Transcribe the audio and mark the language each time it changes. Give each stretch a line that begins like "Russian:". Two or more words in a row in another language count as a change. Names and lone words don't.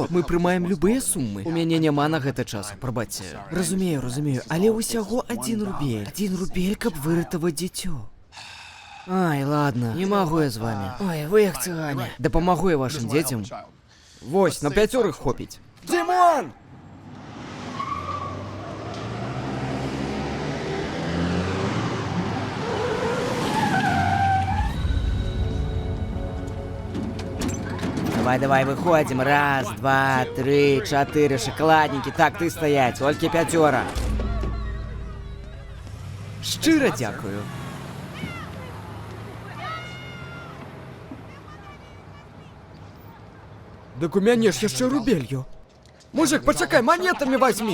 Belarusian: Мы прымаем любыя сумы. У мяне няма на гэта часу, прабачце. Разумею, але ўсяго 1 рубель. 1 рубель, каб выратаваць дзіцё.
Russian: Ай, ладно, не магу я з вами. Ой, вы як цыгане.
Belarusian: Дапамагу я вашым дзецям. Вось, на 5 хопіць. Димон!
Russian: Давай, выходим. 1, 2, 3, 4, шоколадники. Так, ты стоять,
Belarusian: толькі 5. Шчыра дзякую. Дык у мяне ж яшчэ рубелью. Мужик, пачакай,
Russian: монетами возьми.